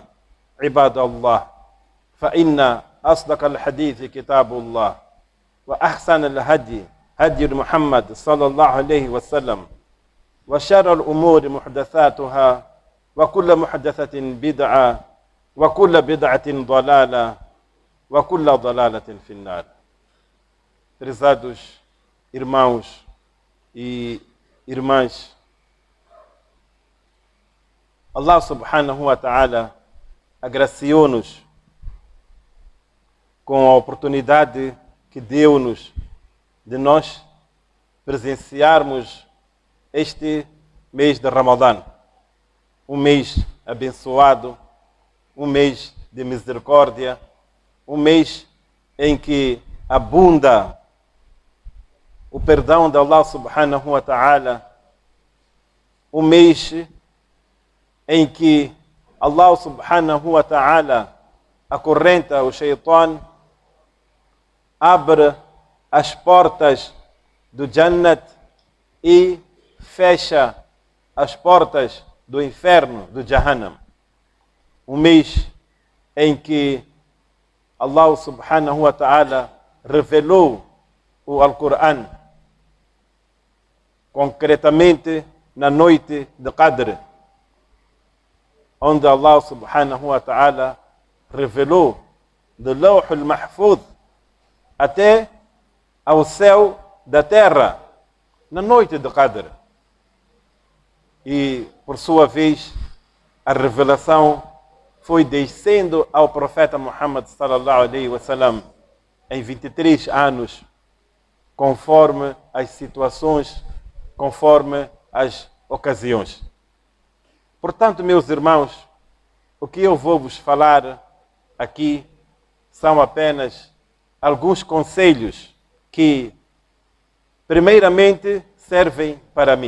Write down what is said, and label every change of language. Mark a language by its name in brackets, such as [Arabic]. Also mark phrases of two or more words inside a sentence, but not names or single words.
[Arabic] عباد الله، فإن أصدق الحديث كتاب الله وأحسن الهدي هدي محمد صلى الله عليه وسلم وشر الأمور محدثاتها وكل محدثة بدعة وكل بدعة ضلالة وكل ضلالة في النار. [Portuguese] Prezados irmãos e irmãs, Allah [Arabic] سبحانه وتعالى [Portuguese] agraciou-nos com a oportunidade que deu-nos de nós presenciarmos este mês de Ramadã, um mês abençoado, um mês de misericórdia, um mês em que abunda o perdão de Allah [Arabic] سبحانه وتعالى, [Portuguese] um mês em que Allah [Arabic] سبحانه وتعالى [Portuguese] acorrenta o Shaitan, abre as portas do Jannat e fecha as portas do inferno, do Jahannam. Um mês em que Allah [Arabic] سبحانه وتعالى [Portuguese] revelou o Alcorão, concretamente na noite de Qadr, onde Allah [Arabic] سبحانه وتعالى [Portuguese] revelou do [Arabic] اللوح المحفوظ [Portuguese] até ao céu da terra, na noite de Qadr. E, por sua vez, a revelação foi descendo ao profeta Muhammad [Arabic] صلى الله عليه وسلم [Portuguese] em 23 anos, conforme as situações, conforme as ocasiões. Portanto, meus irmãos, o que eu vou vos falar aqui são apenas alguns conselhos que, primeiramente, servem para mim.